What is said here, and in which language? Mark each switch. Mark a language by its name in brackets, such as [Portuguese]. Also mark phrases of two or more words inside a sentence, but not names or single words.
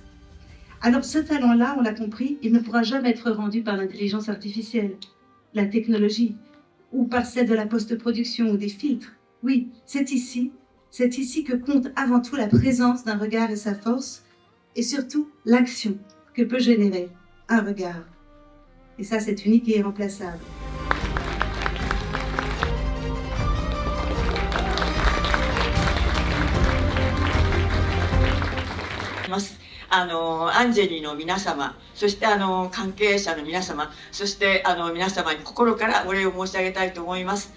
[French] Alors ce talent-là, on l'a compris, il ne pourra jamais être rendu par l'intelligence artificielle, la technologie, ou par celle de la post-production ou des filtres. Oui, c'est ici que compte avant tout la présence d'un regard et sa force, et surtout l'action que peut générer un regard. Et ça, c'est unique et irremplaçable. [Japanese] アンジェリーの皆様、そして関係者の皆様、そして皆様に心からお礼を申し上げたいと思います。